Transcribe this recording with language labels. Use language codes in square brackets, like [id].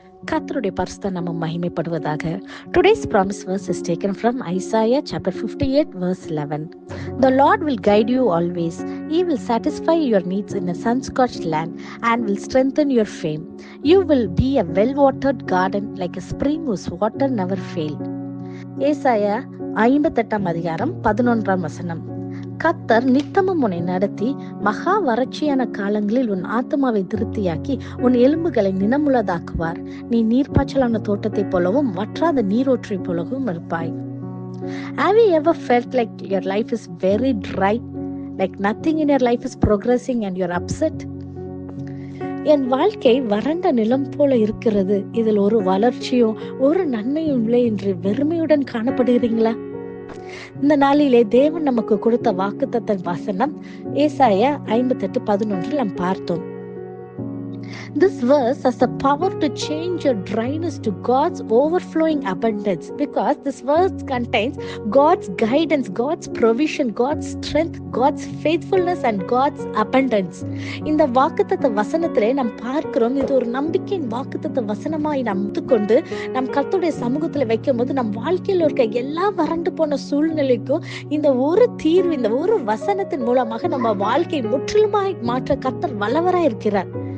[ta] கர்த்தருடைய பரிசுத்த நாமம் மகிமைப்படுவதாக. [en] Today's promise verse is taken from Isaiah chapter 58 verse 11. The Lord will guide you always. He will satisfy your needs in a sun-scorched land and will strengthen your fame. You will be a well-watered garden like a spring whose water never fail. [ta] ஏசாயா 58 அதிகாரம் 11 வசனம். கர்த்தர் நித்தமும் உன்னை நடத்தி மகா வறட்சியான காலங்களில் உன் ஆத்மாவை திருப்தியாக்கி உன் எலும்புகளை நினமுள்ளதாக்குவார். நீ நீர்ப்பாய்ச்சலான தோட்டத்தை போலவும் வற்றாத நீரோற்றை போலவும் இருப்பாய். [en] Have you ever felt like your life is very dry, like nothing in your life is progressing and you're upset? [ta] என் வாழ்க்கை வறண்ட நிலம் போல இருக்கிறது, இதில் ஒரு வளர்ச்சியும் ஒரு நன்மையும் இல்லை என்று வெறுமையுடன் காணப்படுகிறீங்களா? இந்த நாளிலே தேவன் நமக்கு கொடுத்த வாக்குத்தத்த வசனம் ஏசாயா 58:11 நாம் பார்த்தோம். [en] This verse has the power to change your dryness to God's overflowing abundance, because this verse contains God's guidance, God's provision, God's strength, God's faithfulness and God's abundance. [ta] இந்த வாக்குத்தத்த வசனத்திலே நாம் பார்க்கிறோம், இது ஒரு நம்பிக்கையின் வாக்குத்தத்த வசனமாய் நாம் கொண்டு நம் கர்த்தருடைய சமூகத்தில் வைக்கும் போது நம் வாழ்க்கையில் இருக்க எல்லா வறண்டு போன சூழ்நிலைக்கும் இந்த ஒரு தீர்வு, இந்த ஒரு வசனத்தின் மூலமாக நம்ம வாழ்க்கை முற்றிலுமாய் மாற்ற கர்த்தர் வல்லவராய் இருக்கிறார்.